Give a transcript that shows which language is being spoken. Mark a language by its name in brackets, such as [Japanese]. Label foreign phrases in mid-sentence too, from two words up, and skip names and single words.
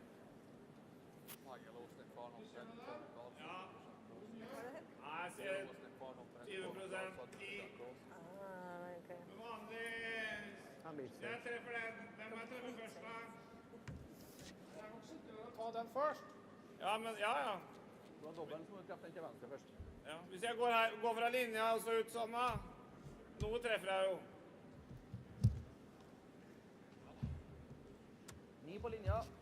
[Norwegian] Ja. Nei, jeg ser 20% i. [English] Ah, right, okay. [Norwegian] Men hva [English] That made sense. [Norwegian] Jeg treffer den. Hvem må jeg treffe først, da? Ta den først. Ja, men ja. Du har dobbelen, så må du treffe den til venstre først. Ja. Hvis jeg går fra linja og så ut sånn, da. Nå treffer jeg jo. 9 på linja.